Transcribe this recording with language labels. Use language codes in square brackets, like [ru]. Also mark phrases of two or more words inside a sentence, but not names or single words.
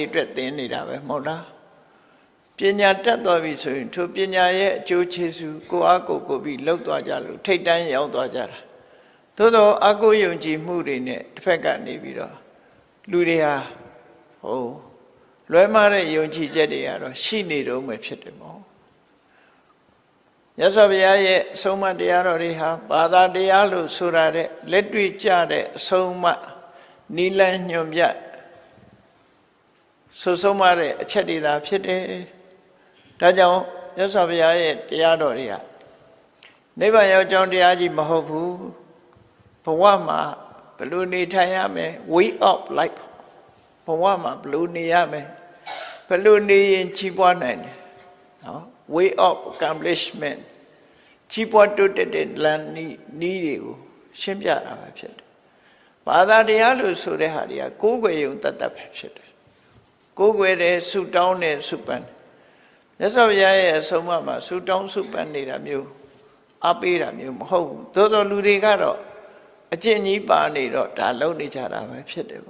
[my] အတွက်သင်နေတာပဲမဟုတ်လားပညာတတ်သွားပြီဆိုရင်ထိုပညာရဲ့အကျိုးကျေးဇူးကိုအားကိုးပြီးလှုပ်သွားကြလို့ထိတ်တန်းရောက်သွားကြတာသို့တော့အကိုယုံကြည်မှုတွေနဲ့တစ်ဖက်ကနေပြီးတော့လူတွေဟာလွဲမှားတဲ့ယုံကြည်ချက်တွေကတော့ရှိနေတော့မှဖြစ်တယ်ပေါ့မြတ်စွာဘုရားရဲ့အဆုံးအမတရားတော်တွေဟာဘာသာတရားလို့ဆိုတာတဲ့လက်တွေ့ကျတဲ့အဆုံးအမနိလန်းညွန်ပြ ဆုံးမတဲ့အချက်တွေသာဖြစ်တယ်ဒါကြောင့်မြတ်စွာဘုရားရဲ့တရားတော်တွေကနိဗ္ဗာန်ရောက်ကြောင်းတရားကြီးမဟုတ်ဘူးဘဝမှာဘယ်လိုနေထိုင်ရမယ် [en] way of life [my] ဘဝမှာဘယ်လိုနေရမယ်ဘယ်လိုနေရင်ကြီးပွားနိုင်တယ်နော် [en] way of accomplishment [my] ကြီးပွား တိုးတက်တဲ့လမ်းနည်းတွေကိုရှင်းပြတာပဲဖြစ်တယ်ဘာသာတရားလို့ဆိုတဲ့ဟာတွေကကိုးကွယ်ယုံတတ်တတ်ပဲဖြစ်တယ်ကိုးကွယ်တယ်ဆုတောင်းတယ်ဆုပန်းမြတ်စွာဘုရားရဲ့အဆုံးအမ မှာဆုတောင်းဆုပန်းနေတာမျိုးအပေးတာမျိုးမဟုတ်ဘူးသို့တော်လူတွေကတော့အကျင့်ကြီးပါနေတော့ဒါလုံနေကြတာပဲဖြစ်တယ်